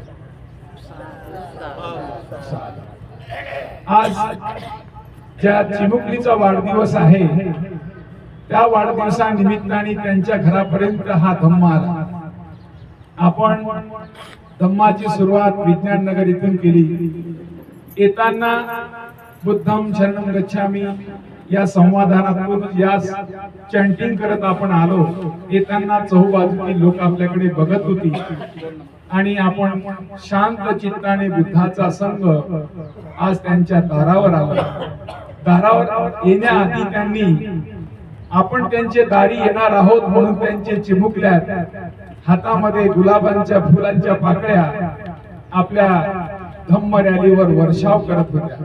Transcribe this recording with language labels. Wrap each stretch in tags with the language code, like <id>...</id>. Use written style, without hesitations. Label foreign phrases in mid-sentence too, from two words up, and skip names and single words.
<mr>आज ज्या चिमुकलीचा वाढदिवस आहे त्या वाढदिवसानिमित्ताने त्यांच्या घरापर्यंत हा धम्म आला. आपण धम्माची सुरुवात विज्ञान नगर इथून केली. येताना</mr> <pi>बुद्धम शरणम गच्छामी</pi> <mr>या संवादातून या चॅन्टिंग करत आपण आलो. येताना चहूबाजूची लोक आपल्याकडे बघत होती आणि आपण शांत चित्ताने बुद्धाचा संघ आज त्यांच्या दारावर आला. दारावर येण्याआधी त्यांनी आपण त्यांचे दारी येणार आहोत म्हणून त्यांचे चिमुकल्यात हातामध्ये गुलाबांच्या फुलांच्या पाकळ्या आपल्या धम्म रॅलीवर वर्षाव करत होत्या.</mr>